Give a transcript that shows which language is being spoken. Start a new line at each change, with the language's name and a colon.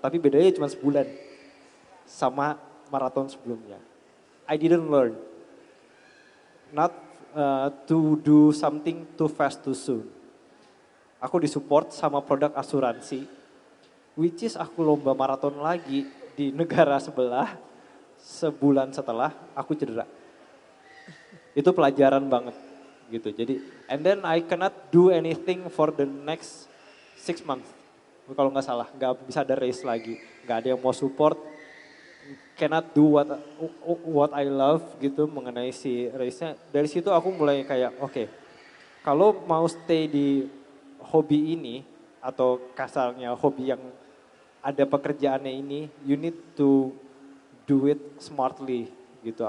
Indonesian: Tapi bedanya cuma sebulan sama maraton sebelumnya.
English: I didn't learn not to do something too fast too soon.
Indonesian: Aku disupport sama produk asuransi, which is aku lomba maraton lagi di negara sebelah sebulan setelah aku cedera. Itu pelajaran banget gitu.
English: Jadi and then I cannot do anything for the next 6 months.
Indonesian: Kalau nggak salah, nggak bisa ada race lagi, nggak ada yang mau support, cannot do what I love gitu mengenai si race-nya. Dari situ aku mulai kayak oke, kalau mau stay di hobi ini atau kasarnya hobi yang ada pekerjaannya ini, you need to do it smartly gitu.